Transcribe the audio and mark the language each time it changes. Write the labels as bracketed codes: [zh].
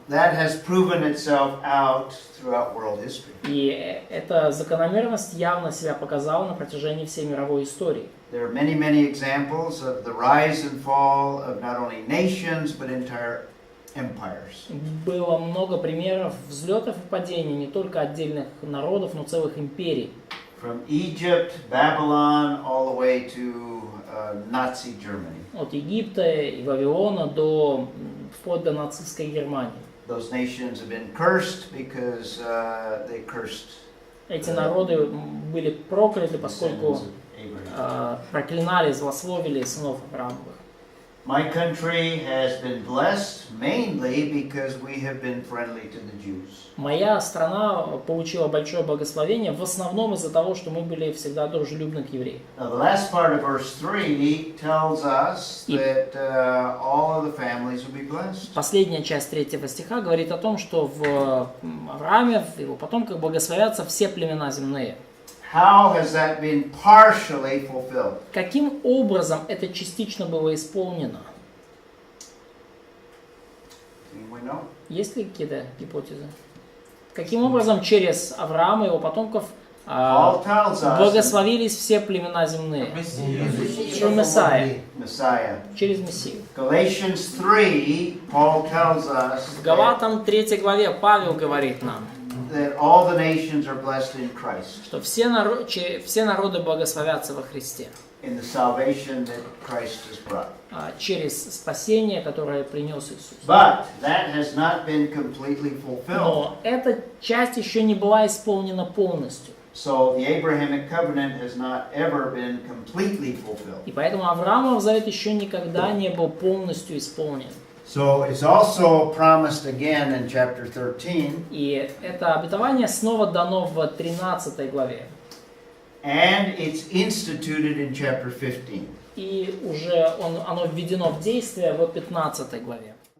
[en] That has proven itself out throughout world history. [ru] И эта закономерность явно себя показала на протяжении всей мировой истории. [en] There are many examples of the rise and fall of not only nations but entire empires. [ru] Было много примеров взлетов и падений не только отдельных народов, но целых империй. [en] From Egypt, Babylon, all the way to Nazi Germany. [ru] От Египта и Вавилона вплоть до нацистской Германии. [en] Those nations have been cursed because they cursed [ru] Эти народы были прокляты, поскольку [en] descendants of Abraham. [ru] проклинали, злословили сынов Авраамовых. [en] My country has been blessed mainly because we have been friendly to the Jews. [ru] Моя страна получила большое благословение в основном из-за того, что мы были всегда дружелюбны к евреям. [en] Now the last part of verse 3 tells us that all of the families will be blessed. [ru] Последняя часть 3 стиха говорит о том, что в Аврааме, в его потомках благословятся все племена земные. [en] How has that been partially fulfilled? [ru] Каким образом это частично было исполнено? [en] Anyone know? [ru] Есть ли какие-то гипотезы? Каким образом через Авраама и его потомков [en] Paul tells us [ru] благословились все племена земные? [uk] Месія. [en] Through Messiah. Messiah. [ru] Через Мессию. [en] Galatians 3, Paul tells us [ru] В Галатам 3 главе Павел говорит нам, [en] that all the nations are blessed in Christ, [ru] что все народы благословятся во Христе [en] in the salvation that Christ has brought. [ru] через спасение, которое принес Иисус. [en] But that has not been completely fulfilled. [ru] Но эта часть еще не была исполнена полностью. [en] So the Abrahamic covenant has not ever been completely fulfilled. [ru] И поэтому Авраамов завет еще никогда не был полностью исполнен. [en] So it's also promised again in chapter 13. [ru] И это обетование снова дано в 13 главе. [en] And it's instituted in chapter 15. [ru] И уже оно введено в действие в 15 главе.